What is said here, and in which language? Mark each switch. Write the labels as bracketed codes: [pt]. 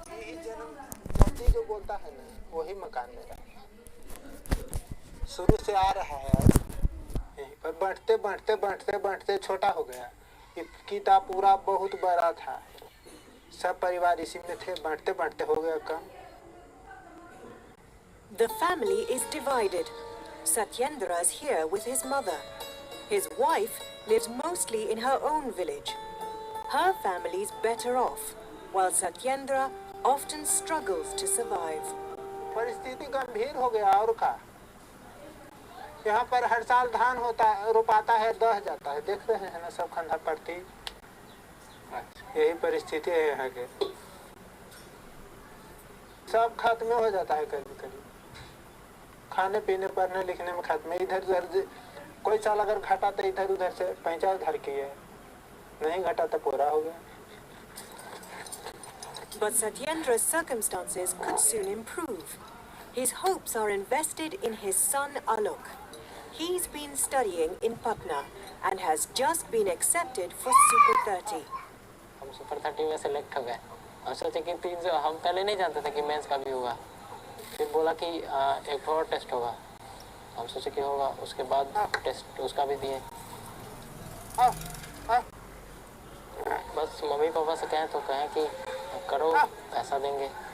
[hi] यही जन्म धरती जो बोलता है ना, वही मकान मेरा शुरू से आ रहा है। यहीं पर बढ़ते बढ़ते बढ़ते बढ़ते छोटा हो गया। किताब पूरा बहुत बड़ा था, सब परिवार इसी में थे, बढ़ते बढ़ते हो गया कम। [en] The family is divided. Satyendra is here with his mother. His wife lives mostly in her own village. Her family is better off, while Satyendra often struggles to survive. [hi] परिस्थिति गंभीर हो गया और का। यहाँ पर हर साल धान होता रोपाता है, दह जाता है, देख रहे हैं ना सब खंडा पड़ती। यही परिस्थिति है यहाँ के, सब खत्म हो जाता है कभी कभी। खाने पीने पढ़ने लिखने में खत्म। इधर उधर कोई साल अगर घटा तो इधर उधर से पैंचा उधर की है, नहीं घटा तो पूरा हो गया। [en] But Satyendra's circumstances could soon improve. His hopes are invested in his son Alok. He's been studying in Patna and has just been accepted for Super 30. [hi] हम सुपर 30 में सेलेक्ट हो गए। हम सोचे कि 300, हम पहले नहीं जानते थे कि मेंस का भी होगा। फिर बोला कि एक और टेस्ट होगा, हम सोचे कि होगा। उसके बाद टेस्ट उसका भी दिए। बस मम्मी पापा से कहें तो कहें कि करो, पैसा देंगे।